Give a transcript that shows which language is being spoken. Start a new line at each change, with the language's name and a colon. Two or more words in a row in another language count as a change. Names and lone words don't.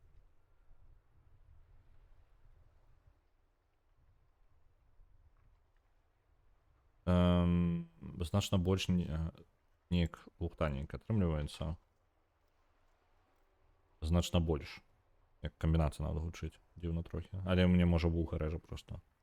Belarusian: Значна больш неяк лухта неяк атрымліваецца. Значна больш.
Ukrainian: Як комбінація надо гучить. Дивно трохи. Але мені може вуха реже просто.